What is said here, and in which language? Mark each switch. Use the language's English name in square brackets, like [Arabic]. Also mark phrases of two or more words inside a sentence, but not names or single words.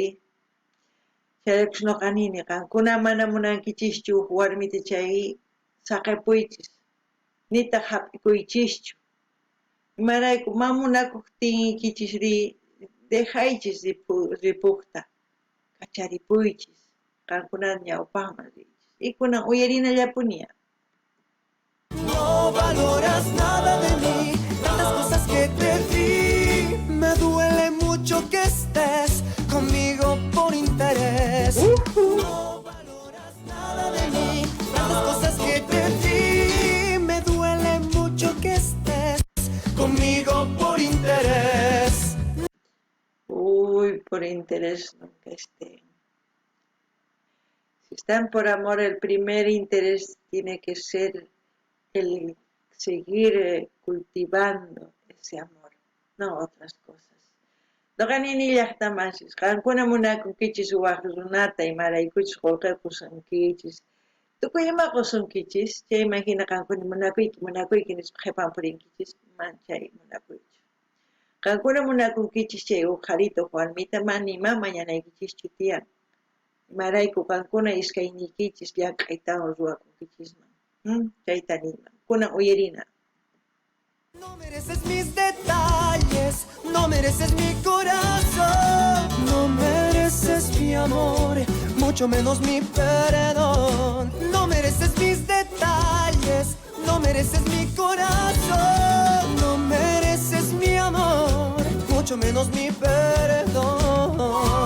[Quechua] Chayrapish noqa nini qankuna mana munankichischu uq warmita chay saqipuychis, nitaq hap'ikuychischu. Imarayku ma munakuq tinkichis dejaychis ripuqta. Kacharipuychis, qankuna ñawpaqman riychis. Y kunan uyarinallapuña. [Spanish] No valoras nada de mí, tantas cosas que te di. Me duele mucho que estés conmigo por interés. No valoras nada de mí, tantas cosas que te di. Me duele mucho que estés conmigo por interés. Uy, por interés nunca estén. Si están por amor, el primer interés tiene que ser el seguir cultivando ese amor, no otras cosas. [Quechua] Doqanini llaqtamasis, qankuna munakunkichis uwaq runata imaraykuchis qullqipusunkichis. Tukuy ima qusunkichis, chay imagina qankuna munakuyki nispa qhipan purinkichis, chay munakuychu. Qankuna munakunkichis chay uqharita uq warmita mana ima mañanaykichischu tiyan. Imarayku qankuna iskaynikichis llank'aytawan ruwakunkichisman. Chayta nima. Kunan uyarina. [Spanish] No mereces mis detalles, no mereces mi corazón, no mereces mi amor, mucho menos mi perdón. No mereces mis detalles, no mereces mi corazón, no mereces mi amor, mucho menos mi perdón.